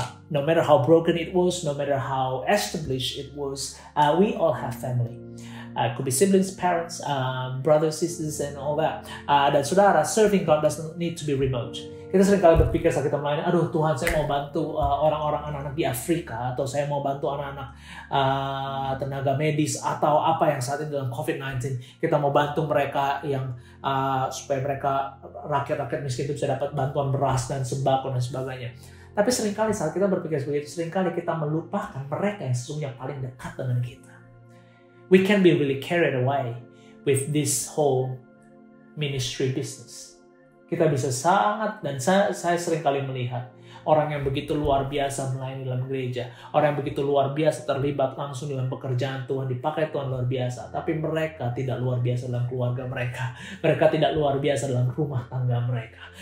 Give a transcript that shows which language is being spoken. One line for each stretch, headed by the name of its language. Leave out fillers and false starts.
English: No matter how broken it was, no matter how established it was, we all have family. It could be siblings, parents, brothers, sisters, and all that.
Indonesian: Dan saudara,
English: serving God doesn't need to be remote.
Indonesian: Kita sering kali berpikir saat kita melayani, aduh Tuhan, saya mau bantu orang-orang anak-anak di Afrika, atau saya mau bantu anak-anak tenaga medis, atau apa yang saat ini dalam COVID-19. Kita mau bantu mereka yang supaya mereka, rakyat-rakyat miskin itu bisa dapat bantuan beras dan sembako dan sebagainya. Tapi seringkali saat kita berpikir seperti itu, seringkali kita melupakan mereka yang sesungguhnya paling dekat dengan kita.
English: We can be really carried away with this whole ministry business.
Indonesian: Kita bisa sangat, dan saya sering kali melihat orang yang begitu luar biasa melayani dalam gereja, orang yang begitu luar biasa terlibat langsung dalam pekerjaan Tuhan, dipakai Tuhan luar biasa, tapi mereka tidak luar biasa dalam keluarga mereka, mereka tidak luar biasa dalam rumah tangga mereka.